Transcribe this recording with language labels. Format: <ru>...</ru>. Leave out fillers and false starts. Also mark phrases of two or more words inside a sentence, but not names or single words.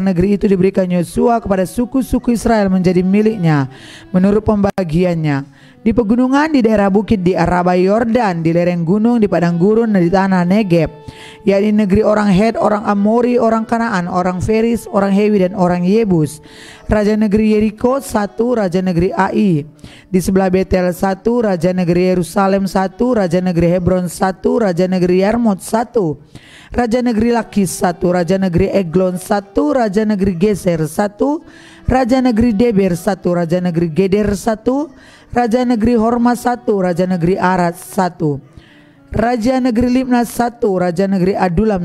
<id>Negeri itu diberikan Yosua kepada suku-suku Israel menjadi miliknya menurut pembagiannya. Di pegunungan, di daerah bukit, di Araba Yordan, di lereng gunung, di padang gurun, dan di tanah Negeb, yakni negeri orang Het, orang Amori, orang Kanaan, orang Feris, orang Hewi, dan orang Yebus. Raja negeri Yeriko 1, raja negeri Ai di sebelah Betel 1, raja negeri Yerusalem 1, raja negeri Hebron 1, raja negeri Yarmut 1, raja negeri Lakis 1, raja negeri Eglon 1, raja negeri Geser 1, raja negeri Deber 1, raja negeri Geder 1, raja negeri Horma 1, raja negeri Arad 1, raja negeri Libna 1, raja negeri Adulam</id>